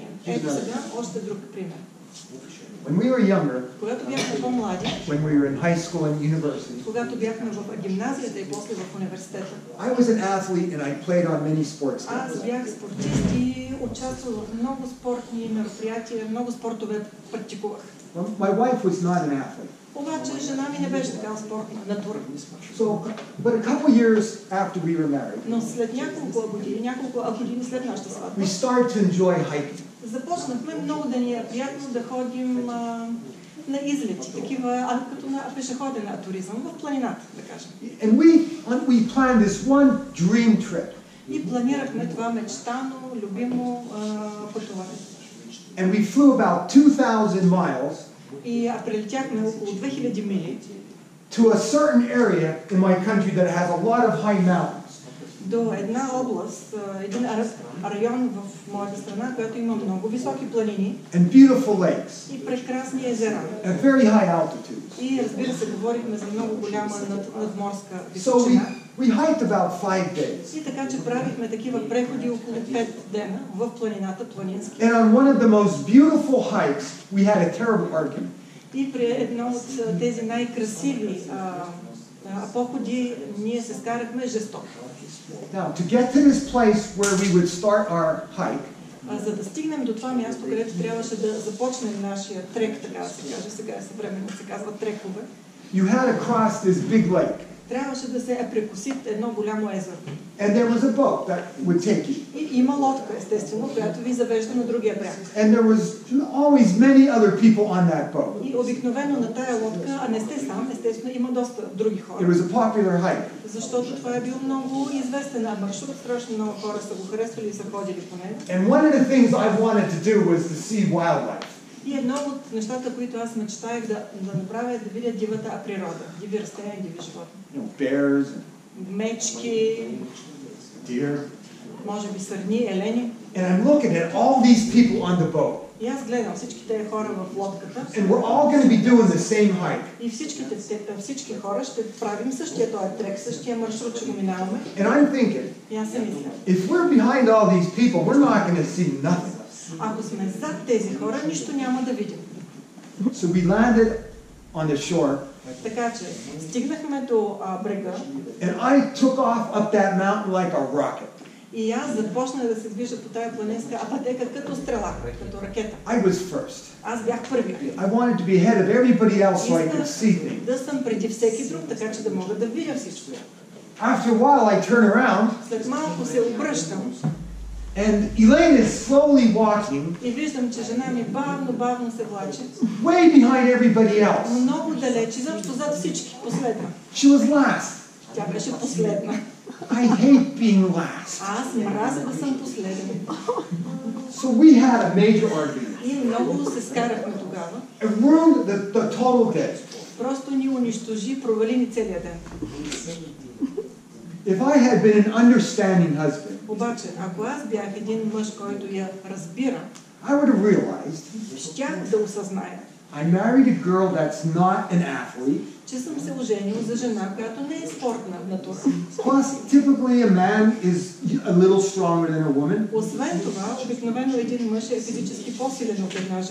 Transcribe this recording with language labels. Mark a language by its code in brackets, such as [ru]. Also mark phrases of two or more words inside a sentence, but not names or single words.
[bg] Ето сега още друг пример. Когато бяхме по-млади, когато бяхме в гимназията и после в университета, аз бях спортист и участвах в много спортни мероприятия, много спортове практикувах. [en] My wife was not an athlete. [bg] Обаче жена ми не беше такава спортна натура. [en] But a couple years after we were married, [bg] но след няколко години след нашата сватба, [en] we started to enjoy hiking. [bg] Започнахме много да ни е приятно да ходим на излети, такива, като на пешеходен туризъм в планината, да кажем. [en] And we planned this one dream trip. [bg] И планирахме това мечтано, любимо пътуване. [en] And we flew about 2,000 miles. [bg] И прелетяхме около 2000 мили [en] to a certain area in my country that has a lot of high mountains. [bg] До една област, един район в моята страна, който има много високи планини [en] and beautiful lakes. [bg] И прекрасни езера. [en] At very high altitudes. [bg] И разбира се, говорихме за много голяма надморска височина. [en] So we hiked about 5 days. [bg] И така че правихме такива преходи около 5 дена в планината, планински. [en] And on one of the most beautiful hikes, we had a terrible argument. [bg] И при едно от тези най-красиви походи ние се скарахме жестоко. [en] Now, to get to this place where we would start our hike, [bg] за да стигнем до това място, където трябваше да започнем нашия трек, така да се каже, сега съвременно се казва трекове. [en] You had to cross this big lake. [bg] Трябваше да се прекоси едно голямо езеро. [en] And there was a boat that would take you. [bg] И има лодка, естествено, която ви завежда на другия бряг. [en] And there was always many other people on that boat. [bg] И обикновено на тая лодка, а не сте сам, естествено, има доста други хора. [en] It was a popular hike. [bg] Защото това е бил много известен маршрут, страшно много хора са го харесвали и са ходили по него. [en] And one of the things I wanted to do was to see wildlife. [bg] И едно от нещата, които аз мечтаях да направя, е да видя дивата природа, диви растения и диви животни. [en] Bears, [bg] мечки, [en] deer. [bg] Може би сърни, елени. [en] And I'm looking at all these people on the boat. [bg] И аз гледам всички тези хора в лодката. [en] And we're all going to be doing the same hike. [bg] И всички хора ще правим същия този трек, същия маршрут, ще го минаваме. [en] And I'm thinking, [bg] и аз се мисля, [en] if we're behind all these people, we're not going to see nothing. [bg] Ако сме зад тези хора, нищо няма да видим. [en] So we landed on the shore. [bg] Така че стигнахме до брега. [en] And I took off up that mountain like a rocket. [bg] И аз започнах да се движа по тая планинска пътека като стрела, като ракета. [en] I was first. [bg] Аз бях първи. [en] I wanted to be ahead of everybody else so I could see things. [bg] Да съм преди всеки друг, така че да мога да видя всичко. [en] After a while I turn around. [bg] След малко се обръщам. [en] And Elaine is slowly walking. [bg] И виждам, че жена ми бавно се влачи. [en] Way behind everybody else. [bg] Много далече, защото зад всички, последна. [en] She was last. [bg] Тя беше последна. [en] I hate being last. [bg] Аз мразя да съм последен. [en] So we had a major argument. [bg] И много се скарахме тогава. [en] It ruined the total day. [bg] Просто ни унищожи, провали ни целия ден. [en] If I had been an understanding husband, [bg] обаче, ако аз бях един мъж, който я разбира, [en] I would have realized, [bg] щях да осъзная, [en] I married a girl that's not an athlete. [bg] Че съм се оженил за жена, която не е спортна натура. [en] Plus, typically a man is a little stronger than a woman. [bg] Освен това, обикновено един мъж е физически по-силен от една жена.